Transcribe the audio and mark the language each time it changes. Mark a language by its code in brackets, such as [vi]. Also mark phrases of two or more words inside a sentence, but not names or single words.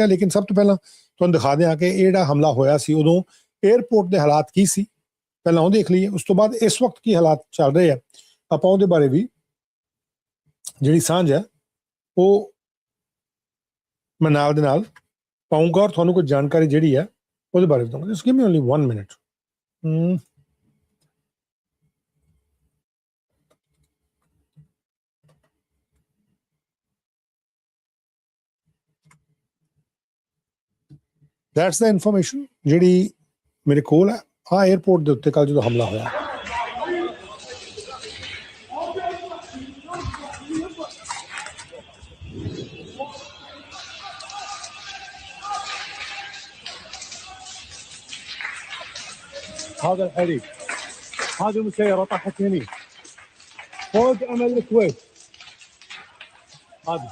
[pa] ਲੇਕਿਨ ਸਭ ਤੋਂ ਪਹਿਲਾਂ ਤੁਹਾਨੂੰ ਦਿਖਾ ਦਿਆਂ ਕਿ ਇਹ ਜਿਹੜਾ ਹਮਲਾ ਹੋਇਆ ਸੀ ਉਦੋਂ 에ਅਰਪੋਰਟ ਦੇ ਹਾਲਾਤ ਕੀ ਸੀ, ਪਹਿਲਾਂ ਉਹ ਦੇਖ ਲਈਏ। ਉਸ ਤੋਂ ਬਾਅਦ ਇਸ ਵਕਤ ਕੀ ਹਾਲਾਤ ਚੱਲ ਰਹੇ ਆ ਆਪਾਂ ਉਹਦੇ ਬਾਰੇ ਵੀ ਜਿਹੜੀ ਸਾਂਝ ਹੈ ਉਹ ਮੈਂ ਨਾਲ ਦੇ ਨਾਲ ਪਾਊਂਗਾ ਔਰ ਤੁਹਾਨੂੰ ਕੁਝ ਜਾਣਕਾਰੀ ਜਿਹੜੀ ਹੈ ਉਹਦੇ ਬਾਰੇ ਦਊਂਗਾ। [en] just give me only 1 minute. That's the information [pa] ਜਿਹੜੀ ਮੇਰੇ ਕੋਲ ਹੈ। ਆਹ 에ਅਰਪੋਰਟ ਦੇ ਉੱਤੇ ਕੱਲ ਜਦੋਂ ਹਮਲਾ ਹੋਇਆ, [ar] هذا الحريق، هذه مسيرة طاحت هني فوق أمل الكويت.